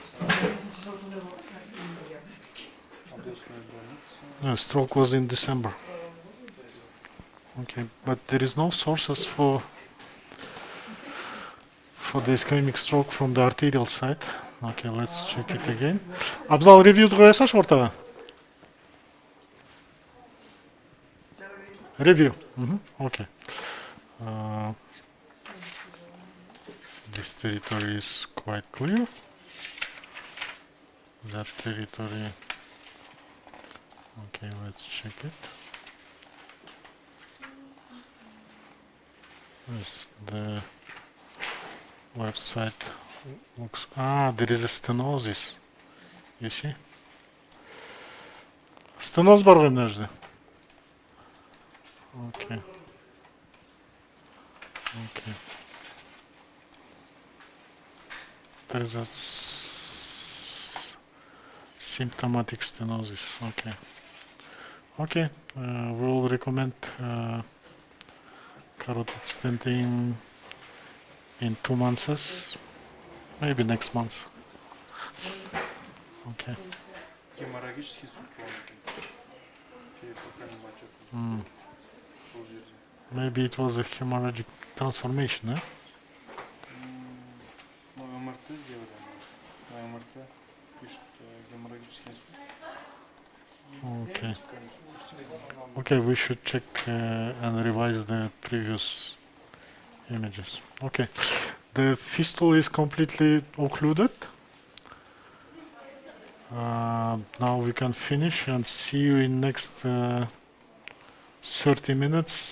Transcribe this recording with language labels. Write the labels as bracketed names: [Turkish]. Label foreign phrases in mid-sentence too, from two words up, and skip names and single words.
[English] The stroke was in December. Okay, but there is no sources for the ischemic stroke from the arterial side. Okay, let's check it again. [Kazakh] Абзал ревьюді қоясаш ортаға? [English] Review. Okay. This territory is quite clear. That territory. Okay, let's check it. Yes, the left side looks. There is a stenosis. You see? [Kazakh] Stenoz бар ғой мына жерде. [English] Okay. Okay. There is a symptomatic stenosis. Okay. Okay. We will recommend carotid stenting in 2 months, maybe next month. Okay. [Russian] Хеморрагический супроники. [English] Maybe it was a hemorrhagic transformation, eh? [Russian] Ну, МРТ сделали. На МРТ пишут геморрагический инсульт. [English] Okay. Okay, we should check and revise the previous images. Okay. The fistula is completely occluded. Now we can finish and see you in next 30 minutes.